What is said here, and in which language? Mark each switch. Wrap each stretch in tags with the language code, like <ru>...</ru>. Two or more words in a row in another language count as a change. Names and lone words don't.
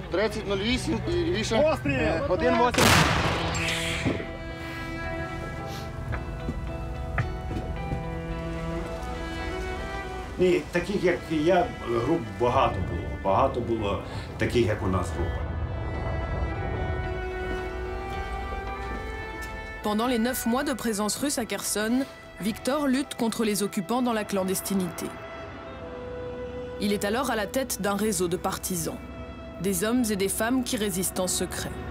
<uk>3008 і лівіше. 1,8. Ні, таких, як я, груп багато було. Багато було таких, як у нас група.</uk> <fr>Pendant les 9 mois de présence russe à Kherson, Victor lutte contre les occupants dans la clandestinité. Il est alors à la tête d'un réseau de partisans, des hommes et des femmes qui résistent en secret.</fr>